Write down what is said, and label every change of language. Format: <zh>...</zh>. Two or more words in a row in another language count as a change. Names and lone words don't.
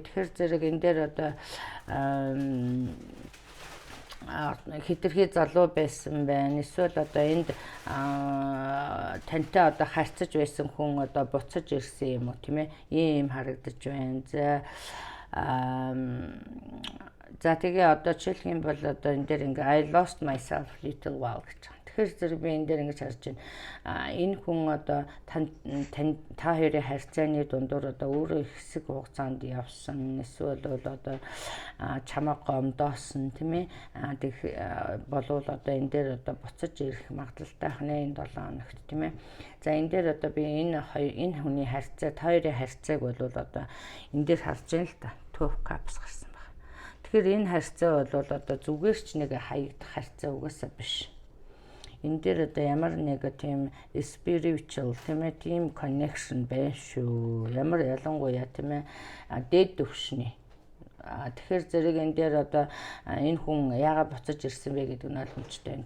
<mn>Тэгэхээр зэрэг энэ дээр одоо хэтэрхий залуу байсан байна. Эсвэл одоо энд тантай одоо харьцаж байсан хүн одоо буцаж ирсэн юм уу тийм ээ. Ийм харагдаж байна. За тэгээ одоо жишээлх юм бол одоо энэ дээр ингээ</mn> <en>I lost myself little while</en> <mn>гэж байна. Тэгэхээр зэрэг би энэ дээр ингэж харж байна. Энэ хүн одоо та хоёрын харьцааны дундуур одоо өөрөө хэсэг хугацаанд явсан. Эсвэл бол одоо чамаа гомдоосон тийм ээ. Болвол одоо энэ дээр одоо буцаж ирэх магадлалтай хнэ энэ 7 хоногт тийм ээ. За энэ дээр одоо би энэ хүний харьцаа, та хоёрын харьцааг бол одоо энэ дээр харж байна л та. Two of Cups гарсан байна. Тэгэхээр энэ харьцаа бол одоо зүгээр ч нэг хаягдах харьцаа угаасаа биш. Энэ дээр одоо ямар нэг тийм spiritual тийм ээ тийм connection байна шүү. Ямар ялангуяа тийм ээ дээд төвшний. Тэгэхээр зэрэг энэ дээр одоо энэ хүн яагаад буцаж ирсэн бэ гэдэг нь ойлгомжтой байна.</mn>